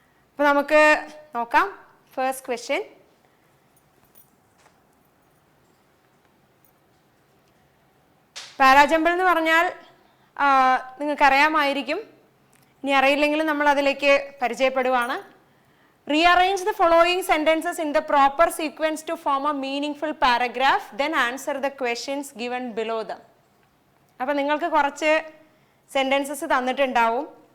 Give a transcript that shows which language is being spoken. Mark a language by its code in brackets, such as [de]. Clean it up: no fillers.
[ml] അപ്പോൾ നമുക്ക് നോക്കാം. ഫസ്റ്റ് ക്വസ്റ്റ്യൻ, പാരാജമ്പിൾ എന്ന് പറഞ്ഞാൽ നിങ്ങൾക്കറിയാമായിരിക്കും, ഇനി അറിയില്ലെങ്കിലും നമ്മൾ അതിലേക്ക് പരിചയപ്പെടുവാണ്. [en] Rearrange the following sentences in the proper sequence to form a meaningful paragraph, then answer the questions given below them. [ml] അപ്പോൾ നിങ്ങൾക്ക് കുറച്ച് സെൻറ്റൻസസ് തന്നിട്ടുണ്ടാവും.